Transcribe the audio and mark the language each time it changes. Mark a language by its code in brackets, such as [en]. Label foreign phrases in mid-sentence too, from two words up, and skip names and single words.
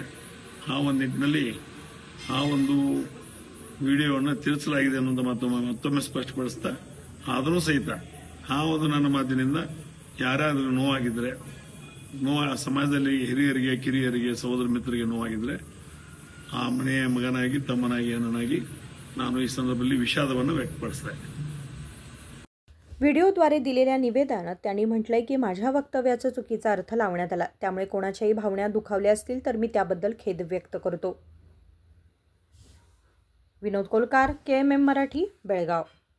[kn] ಆ ಒಂದು ನಿಟ್ಟಿನಲ್ಲಿ ಆ ಒಂದು ವಿಡಿಯೋವನ್ನು ತಿರುಚಲಾಗಿದೆ ಅನ್ನೋದು ಮತ್ತೊಮ್ಮೆ ಸ್ಪಷ್ಟಪಡಿಸ್ತಾ, ಆದರೂ ಸಹಿತ ಆ ಒಂದು ನನ್ನ ಮಾತಿನಿಂದ ಯಾರಾದರೂ ನೋವಾಗಿದ್ರೆ, ಸಮಾಜದಲ್ಲಿ ಹಿರಿಯರಿಗೆ, ಕಿರಿಯರಿಗೆ, ಸಹೋದರ ಮಿತ್ರರಿಗೆ ನೋವಾಗಿದ್ರೆ ಆ ಮನೆಯ ಮಗನಾಗಿ, ತಮ್ಮನಾಗಿ, ಅಣ್ಣನಾಗಿ ನಾನು ಈ ಸಂದರ್ಭದಲ್ಲಿ ವಿಷಾದವನ್ನು ವ್ಯಕ್ತಪಡಿಸಿದೆ। [mr] व्हिडिओद्वारे दिलेल्या निवेदनात त्यांनी म्हटलंय की माझ्या वक्तव्याचा चुकीचा अर्थ लावण्यात आला, त्यामुळे कोणाच्याही भावना दुखावल्या असतील तर मी त्याबद्दल खेद व्यक्त करतो। विनोद कोलकार, KMM मराठी, बेळगाव।